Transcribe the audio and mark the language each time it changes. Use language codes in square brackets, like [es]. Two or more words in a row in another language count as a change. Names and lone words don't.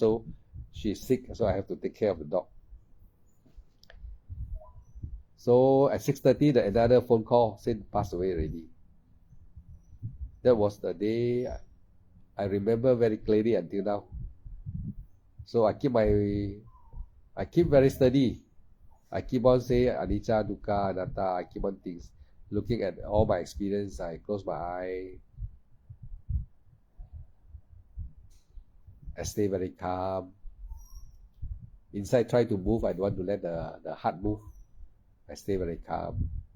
[en] So she's sick, so I have to take care of the dog. So at 6:30, another phone call said passed away already. That was the day I remember very clearly until now. So I keep very steady. I keep on saying [pi] anicca, dukkha, anatta. [en] I keep on looking at all my experience. I close my eye. I stay very calm. Inside try to move. I don't want to let the heart move. I stay very calm.